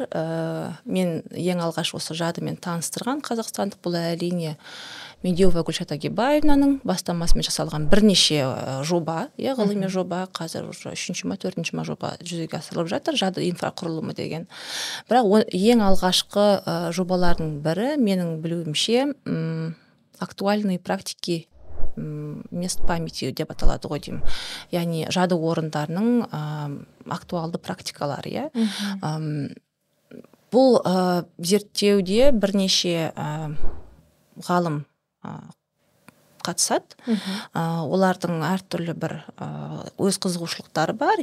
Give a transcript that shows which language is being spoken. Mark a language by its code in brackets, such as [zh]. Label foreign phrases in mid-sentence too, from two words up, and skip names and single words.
[kk] Мен ең алғаш осы жадымен таныстырған қазақстандық бұл әрине Медеуова Гүлшат Агибаевнаның бастамасымен жасалған бірнеше жоба, ғылыми жоба, қазір 3-ші ма 4-ші ма жоба жүзеге асырылып жатыр, жады инфрақұрылымы деген. Бірақ ең алғашқы жобалардың бірі менің білуімше [ru] актуальные практики мест памяти [kk] деп аталады ғой деймін. Яғни жады орындарының актуалды практикалары. Бұл зерттеуде бірнеше ғалым қатысады. Олардың әртүрлі бір өз қызығушылықтары бар.